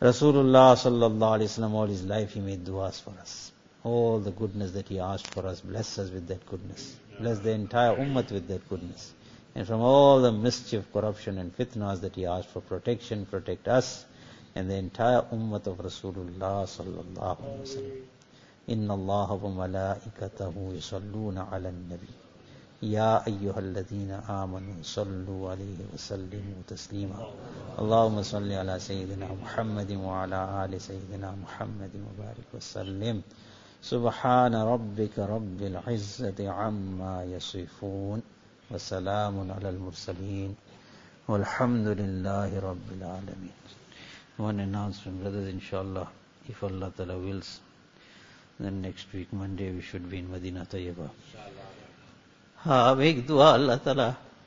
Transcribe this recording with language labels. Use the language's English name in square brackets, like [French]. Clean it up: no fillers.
[English] Rasulullah sallallahu alayhi wa sallam, all his life he made duas for us. All the goodness that he asked for us, bless us with that goodness. Bless the entire ummah with that goodness. And from all the mischief, corruption and fitnas that he asked for protection, protect us and the entire ummah of Rasulullah sallallahu alayhi wa sallam. [Arabic] إن الله وملائكته يصلون على النبي يا أيها الذين آمنوا صلوا عليه وسلموا تسليما اللهم صل على سيدنا محمد وعلى آل سيدنا محمد وبارك وسلم سبحان ربك رب العزة عما يصفون وسلام على المرسلين والحمد لله رب العالمين. [English] One announcement, brothers, inshallah, if Allah Ta'ala wills, then next week, Monday, we should be in Madinah Tayyibah. Inshallah. Ha, make dua Allah Ta'ala.